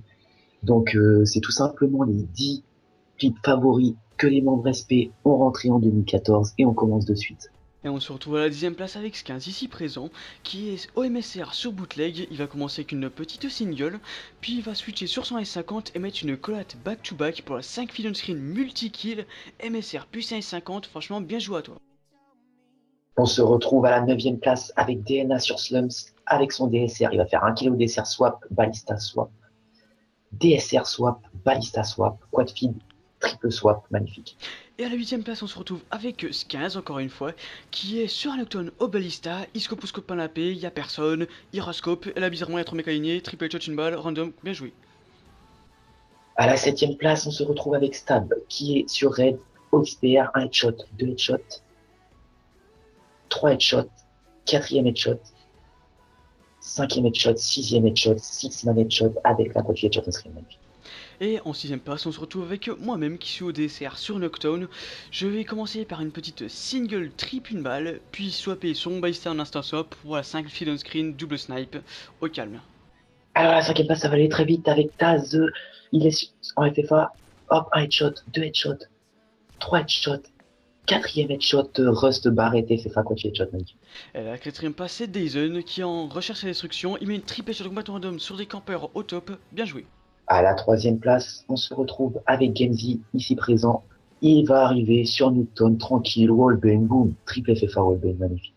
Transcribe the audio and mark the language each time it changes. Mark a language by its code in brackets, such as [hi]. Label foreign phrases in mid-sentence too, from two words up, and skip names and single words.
[fr] Donc c'est tout simplement les 10 picks favoris que les membres SP ont rentrés en 2014 et on commence de suite. Et on se retrouve à la 10ème place avec Skins ici présent, qui est OMSR sur bootleg. Il va commencer avec une petite single, puis il va switcher sur son S50 et mettre une collate back-to-back pour la [en] 5 feed on-screen multi-kill. [fr] MSR plus un S50, franchement bien joué à toi. On se retrouve à la 9e place avec DNA sur Slums avec son DSR. [en] Il va faire 1 kilo DSR swap, Ballista swap, DSR swap, Ballista swap, quad feed, triple swap, [fr] magnifique. Et à la 8ème place, on se retrouve avec Skins, encore une fois, qui est sur un Nocturne au Ballista, il scope ou scope pas la paix, y a personne, il rascope, et là bizarrement il y a 3 mecs alignés, [en] triple shot, [fr] une balle, random, bien joué. À la 7e place, on se retrouve avec Stab qui est sur Red, OXPR, 1 headshot, 2 headshots, 3 headshots, 4e headshot, 5e headshot, 6e headshot, [en] 6-man headshot [fr] avec la quadri headshot [en] on screen. [fr] Et en 6ème place, on se retrouve avec moi-même qui suis au DSR sur Noctone. Je vais commencer par une petite [en] single trip [fr] une balle, puis swapper son ballista en [en] instant swap [fr] pour la 5 feed [en] on screen double snipe [fr] au calme. Alors, à la 5e place, ça va aller très vite avec Taz. Il est en FFA. Hop, 1 headshot, 2 headshots, 3 headshots, 4e headshot, Rust Barret FFA quadri headshot. Et à la 4ème place, c'est Dyson qui en recherche et destruction. Il met une [en] triple shot combat random [fr] sur des campeurs au top. Bien joué. À la 3e place, on se retrouve avec Genzi, ici présent. Il va arriver sur Newton, tranquille, wallbang, boom, [en] triple FFA wallbang, [fr] magnifique.